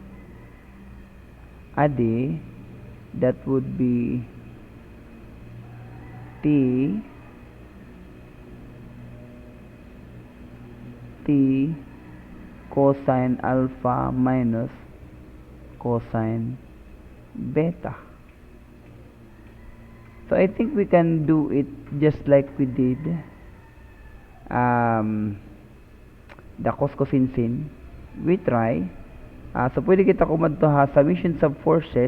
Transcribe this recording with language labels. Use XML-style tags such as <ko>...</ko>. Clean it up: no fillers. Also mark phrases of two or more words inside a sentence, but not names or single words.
<en>Adi, that would be T cosine alpha minus cosine beta. So I think we can do it just like we did the cos cosine sin. We try. So</en> <war>pwede kita kumadto ha</war> <en>summations of forces.</en>